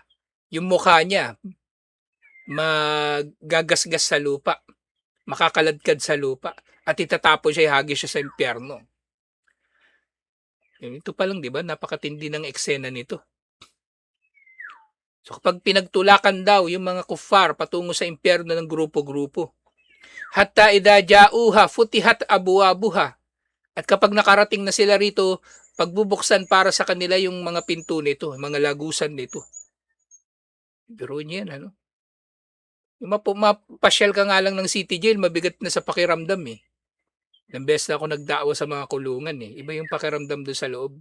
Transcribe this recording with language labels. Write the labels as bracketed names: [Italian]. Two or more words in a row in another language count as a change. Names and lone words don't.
[Filipino] Yung mukha niya, magagasgas sa lupa. Makakaladkad sa lupa. At itatapon siya, ihagis siya sa impyerno. Ito pa lang, di ba? Napakatindi ng eksena nito. So kapag pinagtulakan daw yung mga kuffar patungo sa impyerno ng grupo-grupo, [Arabic] حتى إذا جاءوها فتحت أبوابها. [Filipino] At kapag nakarating na sila rito, pagbubuksan para sa kanila yung mga pinto nito, mga lagusan nito. Biro niya yan, ano? Yung mapasyal ka nga lang ng city jail, mabigat na sa pakiramdam eh. Ilang beses na ako nagdaawa sa mga kulungan eh. Iba yung pakiramdam doon sa loob.